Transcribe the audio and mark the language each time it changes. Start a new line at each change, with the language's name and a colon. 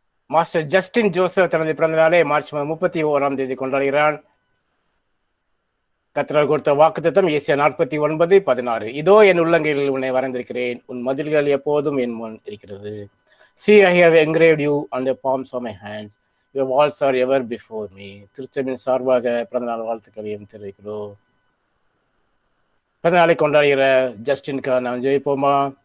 Tamil: Master Justin Joseph தனது பிறந்த நாளை மார்ச் 31 கொண்டாடுகிறான். கர்த்தர் கொடுத்த வாக்குத்தத்தம் ஏசியா 49:16. இதோ என் உள்ளங்கையில் உன்னை வரைந்திருக்கிறேன், உன் மதில்கள் எப்போதும் என் முன் இருக்கிறது.
English: See, I have engraved you on the palms of my hands. Your walls are ever before me.
Tamil: திருச்சபையின் சார்பாக பிறந்தநாள் வாழ்த்துக்களையும் தெரிவிக்கிறோம். பிறந்த நாளை கொண்டாடுகிற ஜஸ்டின்காக நாம் ஜெயிப்போமா?